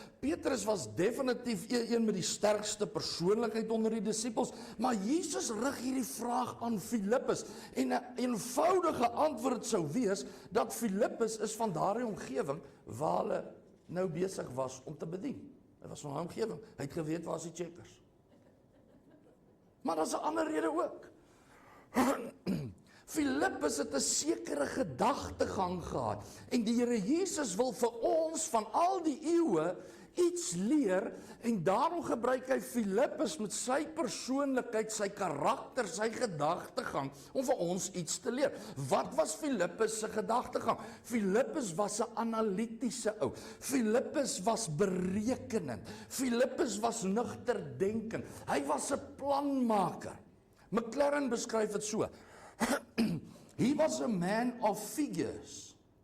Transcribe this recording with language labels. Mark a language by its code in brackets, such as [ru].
[af] Petrus was definitief een met die sterkste persoonlikheid onder die disippels. Maar Jesus rig hierdie vraag aan Filippus. En 'n eenvoudige antwoord sou wees dat Filippus is van daardie omgewing waar hulle nou besig was om te bedien. Hy was van 'n omgewing. Hy het geweet waar is die checkers. Maar daar's 'n ander rede ook. Filippus het 'n sekere gedagtegang gehad en die Here Jesus wil vir ons van al die eeue iets leer en daarom gebruik hy Filippus met sy persoonlikheid, sy karakter, sy gedagtegang om vir ons iets te leer. Wat was Filippus se gedagtegang? Filippus was 'n analitiese ou. Filippus was berekenend. Filippus was nugter denkend. Hy was 'n planmaker. McLaren beskryf dit so. [en] He was a man of figures.